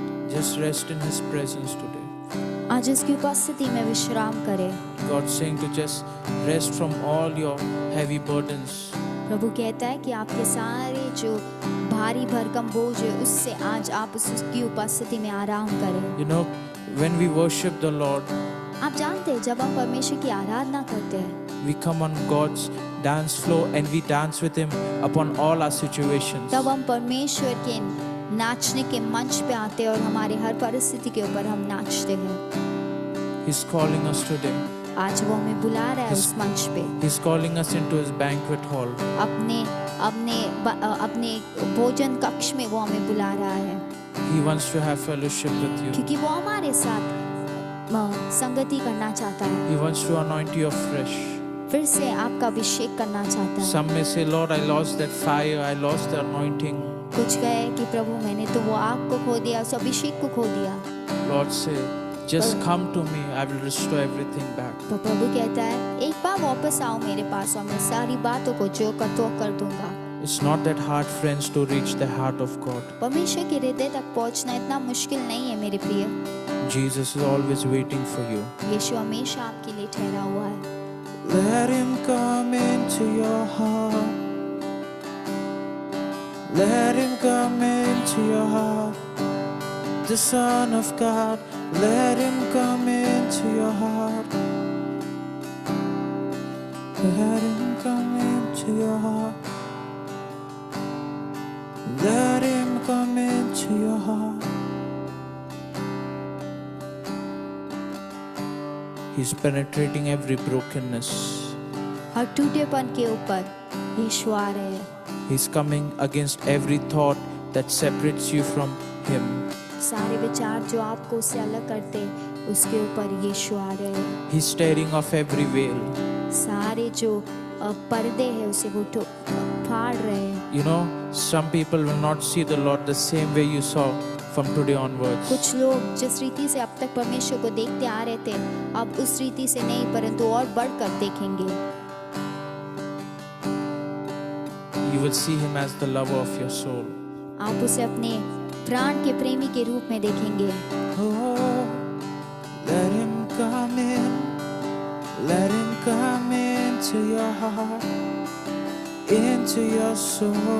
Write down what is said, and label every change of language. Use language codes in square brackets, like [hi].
[en] Just rest in His presence today. [hi] आज उसकी उपस्थिति में विश्राम करे। [en] God's saying to just rest from all your heavy burdens. [hi] प्रभु कहता है कि आपके सारे जो भारी भरकम बोझ है उससे आज आप उसकी उपस्थिति में आराम करें। [en] You know, when we worship the Lord, [hi] आप जानते हैं जब हम परमेश्वर की आराधना करते हैं [en] we come on God's dance floor and we dance with Him upon all our situations. [hi] तब हम परमेश्वर के नाचने के मंच पे आते हैं और हमारे हर परिस्थिति के ऊपर हम नाचते हैं। [en] He's calling us today. [hi] आज वो हमें बुला रहा है उस मंच पे, [en] He's calling us into His banquet hall. [hi] अपने अपने अपने भोजन कक्ष में वो हमें बुला रहा है, [en] He wants to have fellowship with you. [hi] क्योंकि वो हमारे साथ संगति करना चाहता है, [en] He wants to anoint you afresh. [hi] फिर से आपका अभिषेक करना चाहता है। [en] Some may say, Lord, I lost that fire, I lost the anointing. [hi] कुछ कहे कि प्रभु मैंने तो वो आग को खो दिया, उस अभिषेक को खो दिया। [en] Lord say, just come to me, I will restore everything back. [hi] तो प्रभु कहता है एक बार वापस आओ मेरे पास और मैं सारी बातों को जो कर तो कर दूंगा। [en] It's not that hard, friends, to reach the heart of God. [hi] परमेश्वर के हृदय तक पहुंचना इतना मुश्किल नहीं है मेरे प्रिय। [en] Jesus is always waiting for you. [hi] यीशु हमेशा आपके लिए ठहरा हुआ है। [en] Let Him come into your heart. Let Him come into your heart. The Son of God, let Him come into your heart. Let Him come into your heart. Let Him come into your heart. He's penetrating every brokenness. [hi] हर टूटेपन के ऊपर यीशु आ रहे हैं। [en] He's coming against every thought that separates you from Him. [hi] सारे विचार जो आपको उससे अलग करते हैं, उसके ऊपर यीशु आ रहे हैं। [en] He's tearing off every veil. [hi] सारे जो पर्दे हैं उसे वो फाड़ रहे हैं। [en] You know, some people will not see the Lord the same way you saw from today onwards. [hi] कुछ लोग जिस रीति से अब तक परमेश्वर को देखते आ रहे थे, अब उस रीति से नहीं परंतु और बढ़कर देखेंगे। [en] You will see Him as the lover of your soul. [hi] आप उसे अपने प्राण के प्रेमी के रूप में देखेंगे। [en] Oh, let Him come in. Let Him come into your heart, into your soul.